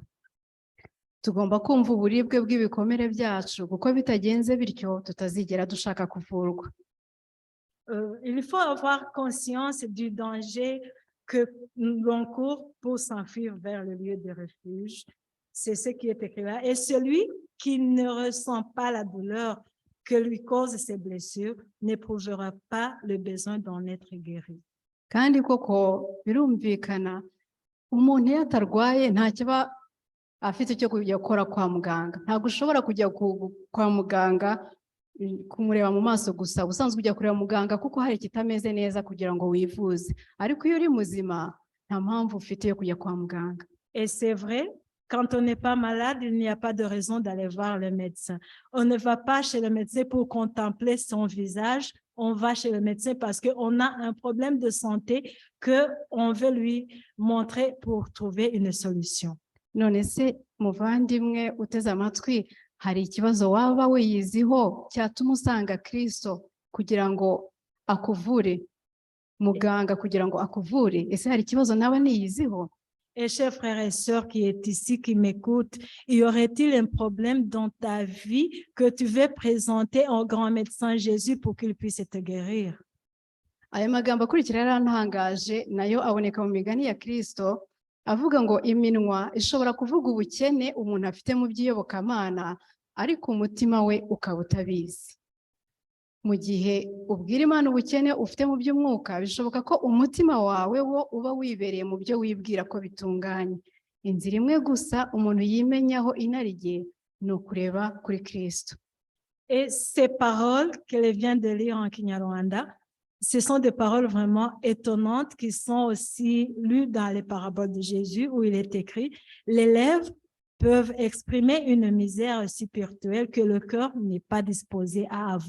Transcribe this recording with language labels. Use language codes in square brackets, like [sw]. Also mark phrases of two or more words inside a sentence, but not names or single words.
[rw] tugomba kumva uburibwe bw'ibikomere byacu kuko bitagenze bityo tutazigera dushaka kuvurwa. [fr] Il faut avoir conscience du danger que l'on court pour s'enfuir vers le lieu de refuge. C'est ce qui est écrit là. Et celui qui ne ressent pas la douleur que lui causent ces blessures n'éprouvera pas le besoin d'en être guéri. [rw] Kandi koko birumvikana umuntu iyo atarwaye nta kiba afite cyo kujya gukora kwa muganga. Ntabwo ushobora kujya kwa muganga kumureba mu maso gusa, ubusanzwe ujya kureba muganga kuko hari ikitameze neza kugira ngo wivuze, ariko iyo uri muzima nta mpamvu ufite yo kujya kwa muganga. [fr] Et c'est vrai, quand on n'est pas malade, il n'y a pas de raison d'aller voir le médecin. On ne va pas chez le médecin pour contempler son visage, on va chez le médecin parce qu'on a un problème de santé qu'on veut lui montrer pour trouver une solution. [rw] None se muvandimwe uteze amatwi, hari ikibazo waba wiyiziho cyatuma usanga Kristo kugira ngo akuvure, muganga kugira ngo akuvure? Ese hari ikibazo nawe niyiziho? [fr] Et chers frères et sœurs qui est ici, qui m'écoutent, y aurait-il un problème dans ta vie que tu veux présenter au grand médecin Jésus pour qu'il puisse te guérir? [rw] Aya magambo akurikira yarantangaje, nayo aboneka mu migani ya Kristo, avuga ngo iminwa ishobora kuvuga ubukene umuntu afite mu by'iyobokamana, ariko umutima we ukaba utabizi. Mu gihe ubwira Imana ubukene ufite mu by'umwuka, bishoboka ko umutima wawe wo uba wibereye mu byo wibwira ko bitunganye. Inzira imwe gusa umuntu yimenyaho inarijye ni ukureba kuri Kristo. [fr] Et ces paroles qu'elle vient de lire en Kinyarwanda, ce sont des paroles vraiment étonnantes qui sont aussi lues dans les paraboles de Jésus où il est écrit « Les lèvres peuvent exprimer une misère spirituelle que le cœur n'est pas disposé à avouer.